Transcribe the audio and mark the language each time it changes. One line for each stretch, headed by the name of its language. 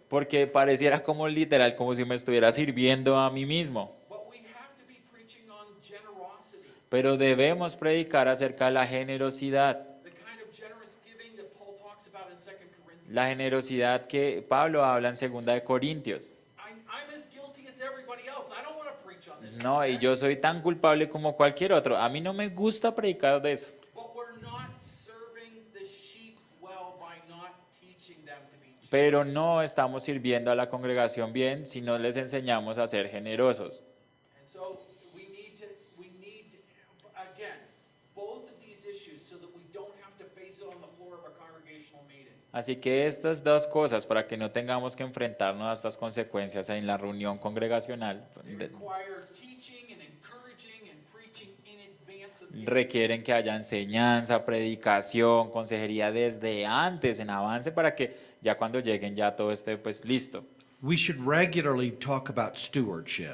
Spanish: Porque pareciera como literal, como si me estuviera sirviendo a mí mismo.
English: But we have to be preaching on generosity,
Spanish: Pero debemos predicar acerca de la generosidad.
English: the kind of generous giving that Paul talks about in 2 Corinthians.
Spanish: La generosidad que Pablo habla en 2 de Corintios.
English: I'm as guilty as everybody else. I don't want to preach on this.
Spanish: No, y yo soy tan culpable como cualquier otro. A mí no me gusta predicar de eso.
English: But we're not serving the sheep well by not teaching them to be generous.
Spanish: Pero no estamos sirviendo a la congregación bien si no les enseñamos a ser generosos.
English: And so we need again, both of these issues so that we don't have to face it on the floor of a congregational meeting.
Spanish: Así que estas dos cosas, para que no tengamos que enfrentarnos a estas consecuencias en la reunión congregacional,
English: They require teaching and encouraging and preaching in advance of giving.
Spanish: requieren que haya enseñanza, predicación, consejería desde antes, en avance, para que ya cuando lleguen ya todo esté pues listo.
English: We should regularly talk about stewardship.